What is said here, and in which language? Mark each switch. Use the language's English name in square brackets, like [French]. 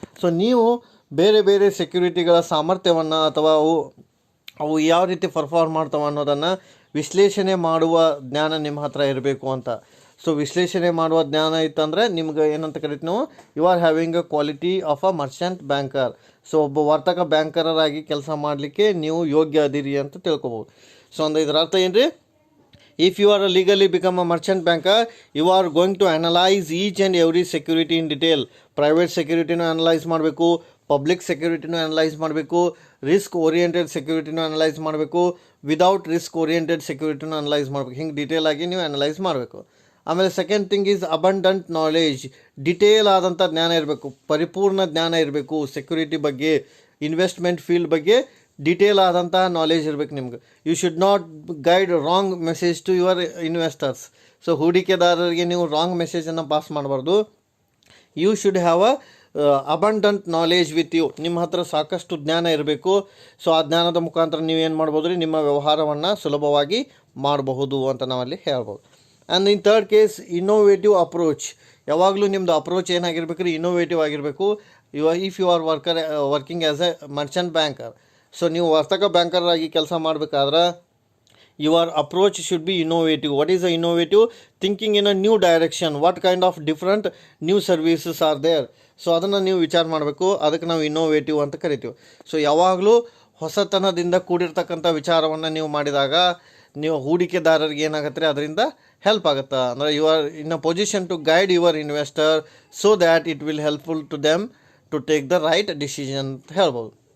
[Kannada] So ನೀವು ಬೇರೆ ಬೇರೆ ಸೆಕ್ಯೂರಿಟಿಗಳ ಸಾಮರ್ಥ್ಯವನ್ನು ಅಥವಾ ಅವು ಯಾವ ರೀತಿ ಪರ್ಫಾರ್ಮ್ ಮಾಡ್ತಾವೆ ಅನ್ನೋದನ್ನು ವಿಶ್ಲೇಷಣೆ ಮಾಡುವ ಜ್ಞಾನ ನಿಮ್ಮ ಹತ್ರ ಇರಬೇಕು ಅಂತ. ಸೊ ವಿಶ್ಲೇಷಣೆ ಮಾಡುವ ಜ್ಞಾನ ಇತ್ತಂದರೆ ನಿಮ್ಗೆ ಏನಂತ ಕರಿತೀವಿ ನಾವು, [English] You are having a quality of a merchant banker. [Kannada] So ಒಬ್ಬ ವರ್ತಕ ಬ್ಯಾಂಕರಾಗಿ ಕೆಲಸ ಮಾಡಲಿಕ್ಕೆ ನೀವು ಯೋಗ್ಯ ಅದಿರಿ ಅಂತ ತಿಳ್ಕೊಬೋದು. ಸೊ ಒಂದು ಇದರ ಅರ್ಥ ಏನು ರೀ, [English] if you are legally become a merchant banker, you are going to analyze each and every security in detail. [Kannada] Private securityನೂ analyse ಮಾಡಬೇಕು, ಪಬ್ಲಿಕ್ ಸೆಕ್ಯೂರಿಟಿನೂ ಅನಲೈಸ್ ಮಾಡಬೇಕು, ರಿಸ್ಕ್ ಓರಿಯೆಂಟೆಡ್ ಸೆಕ್ಯೂರಿಟಿನೂ ಅನಲೈಸ್ ಮಾಡಬೇಕು, ವಿದೌಟ್ ರಿಸ್ಕ್ ಓರಿಯೆಂಟೆಡ್ ಸೆಕ್ಯೂರಿಟಿನೂ ಅನಲೈಸ್ ಮಾಡಬೇಕು. ಹಿಂಗೆ ಡೀಟೇಲ್ ಆಗಿ ನೀವು analyse ಮಾಡಬೇಕು. ಆಮೇಲೆ [English] Second thing is abundant knowledge. [Kannada] Detail ಆದಂಥ ಜ್ಞಾನ ಇರಬೇಕು, ಪರಿಪೂರ್ಣ ಜ್ಞಾನ ಇರಬೇಕು. ಸೆಕ್ಯೂರಿಟಿ ಬಗ್ಗೆ, ಇನ್ವೆಸ್ಟ್ಮೆಂಟ್ ಫೀಲ್ಡ್ ಬಗ್ಗೆ ಡೀಟೇಲ್ ಆದಂತಹ ನಾಲೆಜ್ ಇರಬೇಕು ನಿಮ್ಗೆ. [English] You should not guide wrong message to your investors. [Kannada] So ಹೂಡಿಕೆದಾರರಿಗೆ ನೀವು ರಾಂಗ್ ಮೆಸೇಜನ್ನು ಪಾಸ್ ಮಾಡಬಾರ್ದು. [English] you should have a abundant knowledge with you, [Kannada] ನಿಮ್ಮ ಹತ್ರ ಸಾಕಷ್ಟು ಜ್ಞಾನ ಇರಬೇಕು. ಸೊ ಆ ಜ್ಞಾನದ ಮುಖಾಂತರ ನೀವೇನು ಮಾಡ್ಬೋದು ರೀ, ನಿಮ್ಮ ವ್ಯವಹಾರವನ್ನು ಸುಲಭವಾಗಿ ಮಾಡಬಹುದು ಅಂತ ನಾವಲ್ಲಿ ಹೇಳ್ಬೋದು. [English] And in third case innovative approach. [Kannada] ಯಾವಾಗಲೂ ನಿಮ್ಮದು ಅಪ್ರೋಚ್ ಏನಾಗಿರ್ಬೇಕು ರೀ, ಇನ್ನೋವೇಟಿವ್ ಆಗಿರಬೇಕು. [English] if you are working as a merchant banker, [Kannada] so ನೀವು ವರ್ತಕ ಬ್ಯಾಂಕರ್ ಆಗಿ ಕೆಲಸ ಮಾಡಬೇಕಾದ್ರೆ [English] your approach should be innovative. What is the innovative? Thinking in a new direction. What kind of different new services are there? [Kannada] So ಅದನ್ನು ನೀವು ವಿಚಾರ ಮಾಡಬೇಕು, ಅದಕ್ಕೆ ನಾವು ಇನ್ನೋವೇಟಿವ್ ಅಂತ ಕರಿತೀವಿ. ಸೊ ಯಾವಾಗಲೂ ಹೊಸತನದಿಂದ ಕೂಡಿರ್ತಕ್ಕಂಥ ವಿಚಾರವನ್ನು ನೀವು ಮಾಡಿದಾಗ ನೀವು ಹೂಡಿಕೆದಾರರಿಗೆ ಏನಾಗುತ್ತೆ ರೀ, ಅದರಿಂದ ಹೆಲ್ಪ್ ಆಗುತ್ತೆ. [English] ಅಂದರೆ you are in a position to guide your investor so that it will helpful to them to take the right decision [Kannada] ಅಂತ ಹೇಳ್ಬೋದು.